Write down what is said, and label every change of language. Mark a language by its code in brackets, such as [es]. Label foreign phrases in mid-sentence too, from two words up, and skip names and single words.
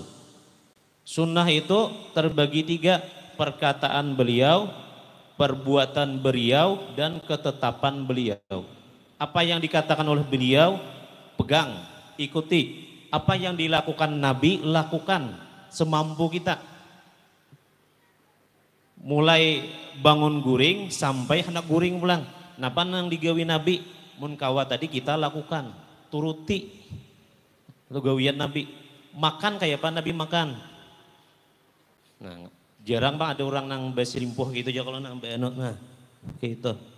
[id] Sunnah itu terbagi 3, perkataan beliau, perbuatan beliau, dan ketetapan beliau. Apa yang dikatakan oleh beliau, pegang, ikuti. Apa yang dilakukan Nabi, lakukan semampu kita. [bjn] Mulai bangun guring sampai hendak guring pulang. Napa nang digawi Nabi, mun kawa tadi kita lakukan, turuti. Itu gawian Nabi. makan kayak apa Nabi makan. Nah, jarang bang ada orang nang berselimpuh gitu aja kalau nang berenok, nah gitu.